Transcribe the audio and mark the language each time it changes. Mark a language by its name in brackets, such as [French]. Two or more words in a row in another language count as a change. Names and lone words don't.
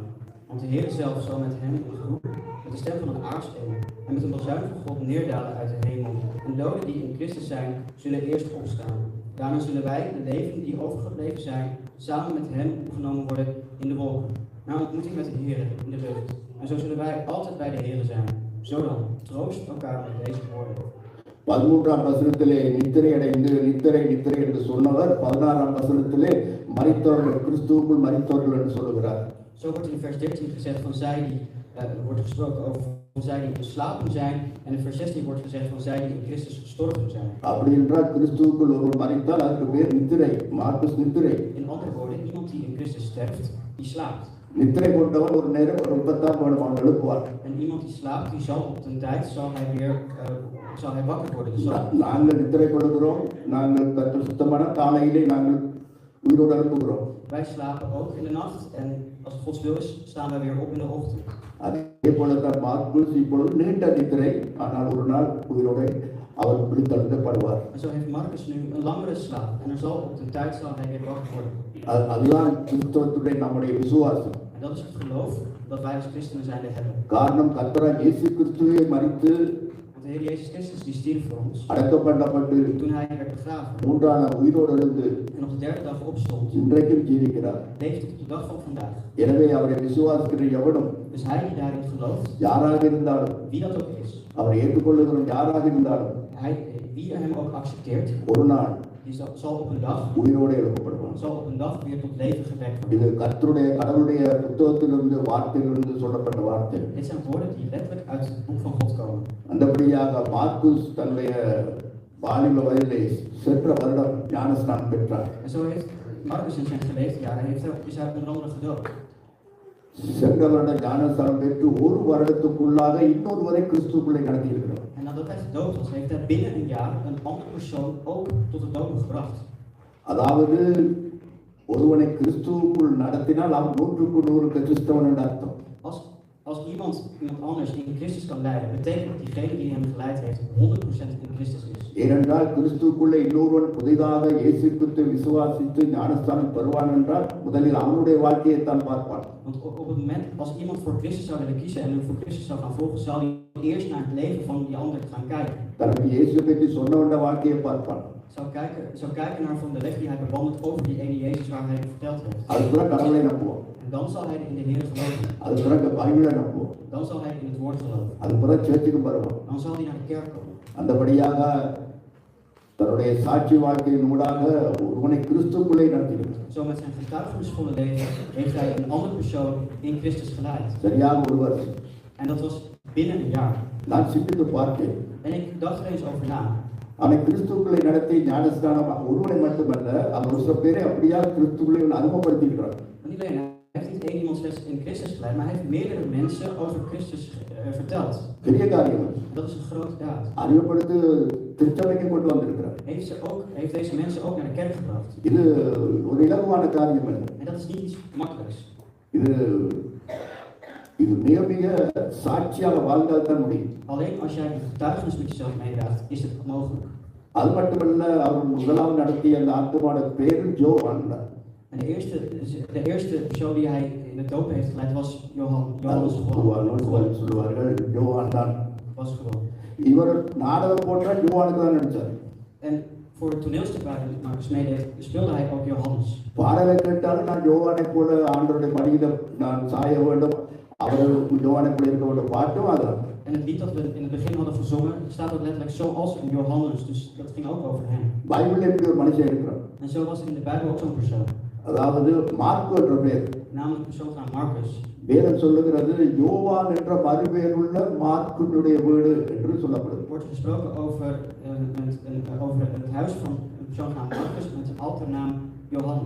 [Dutch] Want de Heer zelf zal met hem in groep, met de stem van een aartsengel en met een bazuin van God neerdalen uit de hemel. En doden die in Christus zijn, zullen eerst opstaan. Daarna zullen wij, de levenden die overgebleven zijn, samen met hem opgenomen worden in de wolken, naar ontmoeting met de Heer in de lucht. En zo zullen wij altijd bij de Heer zijn. Zo dan, troost elkaar met deze woorden. [Tamil] 13ஆம் வசனத்திலே நித்திரை அடைந்து நித்திரை என்று சொன்னவர் 16ஆம் வசனத்திலே மரித்தவர்கள், கிறிஸ்துவுக்குள் மரித்தவர்கள் என்று சொல்லுகிறார். [Dutch] Zo wordt in vers 13 gezegd van zij die, wordt gesproken over van zij die ontslapen zijn, en in vers 16 wordt gezegd van zij die in Christus gestorven zijn. [Tamil] அப்படி என்றால் கிறிஸ்துவுக்குள் ஒருவர் மரித்தால் அதற்கு பேர் நித்திரை, மார்க்குஸ் நித்திரை. [Dutch] In andere woorden, iemand die in Christus sterft, die slaapt. [Tamil] நித்திரை கொண்டவன் ஒரு நேரம் ஒரு 30ஆம் வருடம் அவன் எழுப்புவார். [Dutch] En iemand die slaapt, die zal op den tijd zal hij wakker worden. Dus [Tamil] நாங்கள் நித்திரை கொள்கிறோம், நாங்கள் கர்த்தர் சுத்தமான காலையிலே நாங்கள் உயிரோடு எழுப்புகிறோம். [Dutch] wij slapen ook in de nacht en als het Gods wil is, staan wij weer op in de ochtend. [Tamil] அதே போலதான் மார்க்குஸ் இப்பொழுது நீண்ட நித்திரை, ஆனால் ஒரு நாள் உயிரோடு அவர் விழித்தெழுந்தப்படுவார். [Dutch] En zo heeft Marcus nu een langere slaap en er zal op de tijd zal hij weer wakker worden. [Tamil] அதுதான் கிறிஸ்தவத்துடைய நம்முடைய விசுவாசம். [Dutch] En dat is het geloof dat wij als christenen zijnde hebben. [Tamil] காரணம் கர்த்தராகிய இயேசு கிறிஸ்துவே மரித்து, [Dutch] Want de Heer Jezus Christus die stierf voor ons. [Tamil] அடக்கப்பட்டு [Dutch] Toen hij werd begraven. [Tamil] 3ஆம் நாள் உயிரோடு எழுந்து [Dutch] En op de derde dag opstond. [Tamil] இன்றைக்கும் ஜீவிக்கிறார். [Dutch] Leeft tot de dag van vandaag. [Tamil] எனவே அவரை விசுவாசிக்கிற எவனும், [Dutch] Dus hij die daarin gelooft, [Tamil] யாராக இருந்தாலும், [Dutch] wie dat ook is, [Tamil] அவரை ஏற்றுக்கொள்ளுகிற யாராக இருந்தாலும், [Dutch] wie hem ook accepteert, [Tamil] ஒரு நாள் [Dutch] die zal op een dag [Tamil] உயிரோடு எழுப்பப்படுவான். [Dutch] weer tot leven gewekt worden. [Tamil] இது கர்த்தருடைய கடவுளுடைய புத்தகத்திலிருந்து வார்த்தையிலிருந்து சொல்லப்பட்ட வார்த்தை. [Dutch] Dit zijn woorden die letterlijk uit het boek van God komen. [Tamil] அந்தபடியாக மார்க்குஸ் தன்னுடைய வாலிப வயதிலே சென்ற வருடம் ஞானஸ்நானம் பெற்றார். [Dutch] En zo heeft Marcus in zijn geleefdejaren is hij onder andere gedoopt. [Tamil] சென்ற வருடம் ஞானஸ்நானம் பெற்று ஒரு வருடத்துக்குள்ளாக இன்னொருவரை கிறிஸ்துவுக்குள்ளே நடத்தியிருக்கிறார். [Dutch] En nadat hij gedoopt was, heeft hij binnen een jaar een andere persoon ook tot het dopen gebracht. [Tamil] அதாவது ஒருவனை கிறிஸ்துவுக்குள் நடத்தினால் அவன் 100% கிறிஸ்தவன் என்று அர்த்தம். [Dutch] Als iemand anders in Christus kan leiden, betekent dat diegene die hem geleid heeft 100% in Christus is. [Tamil] ஏனென்றால் கிறிஸ்துவுக்குள்ளே இன்னொருவன் புதிதாக இயேசு கிறிஸ்துவை விசுவாசித்து ஞானஸ்தானம் பெறுவான் என்றால் முதலில் அவனுடைய வாழ்க்கையை தான் பார்ப்பான். [Dutch] Want op het moment als iemand voor Christus zou willen kiezen en voor Christus zou gaan volgen, zal hij eerst naar het leven van die ander gaan kijken. [Tamil] தனக்கு இயேசுவை பற்றி சொன்னவனுடைய வாழ்க்கையை பார்ப்பான். [Dutch] Zou kijken naar van de weg die hij bewandelt over die ene Jezus waar hij verteld heeft. [Tamil] அதுதான் கடவுளை நம்புவான். [Dutch] En dan zal hij in de Heer geloven. [Tamil] அதுதான் பைபிளை நம்புவான். [Dutch] Dan zal hij in het woord geloven. [Tamil] அதுதான் சர்ச்சுக்கு வருவான். [Dutch] Dan zal hij naar de kerk komen. [Tamil] அந்தபடியாக தன்னுடைய சாட்சி வாழ்க்கையின் ஊடாக ஒருவனை கிறிஸ்துவுக்குள்ளே நடத்தினார். [Dutch] Zo met zijn getuigenisvolle leven heeft hij een andere persoon in Christus geleid. [Tamil] சரியாக ஒரு வருஷம். [Dutch] En dat was binnen een jaar. [Tamil] நான் சிந்தித்து பார்த்தேன். [Dutch] En ik dacht er eens over na. [Tamil] அவனை கிறிஸ்துவுக்குள்ளே நடத்தி ஞானஸ்தானம் ஒருவனை மட்டுமல்ல அவர் ஒரு சில பேரை அப்படியா கிறிஸ்துவுக்குள்ளே அறிமுகப்படுத்தியிருக்கிறார். [Dutch] Niet alleen, hij heeft niet één iemand slechts in Christus geleid, maar hij heeft meerdere mensen over Christus verteld. [Tamil] பெரிய காரியம். [Dutch] Dat is een grote daad. [Tamil] அறிமுகப்படுத்தி திருச்சபைக்கு கொண்டு வந்திருக்கிறார். [Dutch] Heeft deze mensen ook naar de kerk gebracht. [Tamil] இது ஒரு இலகுவான காரியம் அல்ல. [Dutch] En dat is niet iets makkelijks. [Tamil] இது மிக மிக சாட்சியாக வாழ்ந்தால் தான் முடியும். [Dutch] Alleen als jij een getuigenis met jezelf meedraagt, is het mogelijk. [Tamil] அது மட்டுமல்ல அவர் முதலாவது நடத்திய அந்த ஆத்மாவோட பேரு ஜோவான். [Dutch] En de eerste persoon die hij in de doop heeft geleid was Johannes [Tamil] சொல்லுவார்கள் ஜோவான் தான். [Dutch] Was gewoon. [Tamil] இவர் நாடகம் போட்டா ஜோவானுக்கு தான் நடிச்சார். [Dutch] En voor het toneelstuk waar Marcus meedeed, speelde hij ook Johannes. [Tamil] பாடலை கேட்டாலும் நான் ஜோவானை போல ஆண்டவருடைய மடியில நான் சாய வேண்டும், அவர் ஜோவானை போல இருக்க வேண்டும் பாட்டும் அதான். [Dutch] En het lied dat we in het begin hadden gezongen, staat ook letterlijk zoals een Johannes, dus dat ging ook over hem. [Tamil] பைபிள்ல இப்படி ஒரு மனுஷன் இருக்கிறார். [Dutch] En zo was er in de Bijbel ook zo'n persoon. [Tamil] அதாவது மார்க்கு என்ற பெயர். [Dutch] Namelijk een persoon van Marcus. [Tamil] வேதம் சொல்லுகிறது யோவான் என்ற மறுபெயருள்ள மார்க்குடைய வீடு என்று சொல்லப்படுது. [Dutch] Er wordt gesproken over het huis van een persoon van Marcus met een alternaam Johannes.